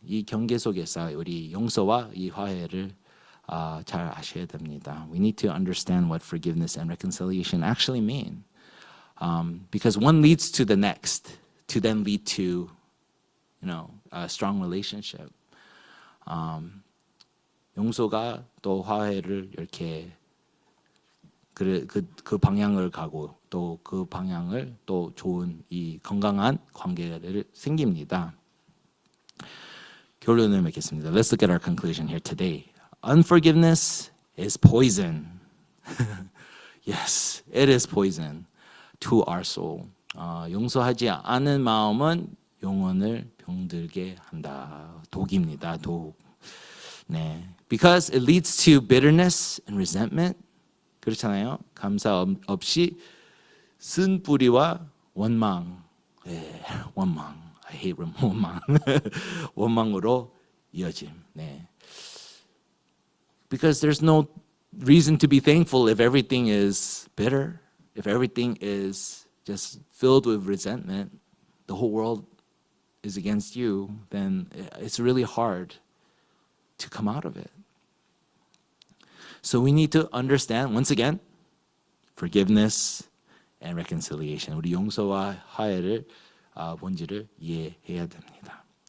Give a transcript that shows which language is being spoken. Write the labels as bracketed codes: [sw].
[ko] 이 경계 속에서 우리 용서와 이 화해를 잘 아셔야 됩니다. [en] We need to understand what forgiveness and reconciliation actually mean. Because one leads to the next, to then lead to, a strong relationship. [ko] 용서가 또 화해를 이렇게 그 방향을 가고 또 그 방향을 또 좋은 이 건강한 관계를 생깁니다. 결론을 맺겠습니다. [en] Let's look at our conclusion here today. Unforgiveness is poison. Yes, it is poison to our soul. [ko] 용서하지 않은 마음은 영혼을 병들게 한다. 독입니다. 독. 네. [en] Because it leads to bitterness and resentment. [ko] 그렇잖아요. 감사 없이 쓴뿌리와 원망. 네, 원망. [en] I hate [ko] 원망. 원망으로 이어짐. 네. [en] Because there's no reason to be thankful if everything is bitter, if everything is just filled with resentment, the whole world is against you, then it's really hard to come out of it. So we need to understand, once again, forgiveness and reconciliation. [ko] 우리 용서와 화해를 본질을 이해해야 됩니다.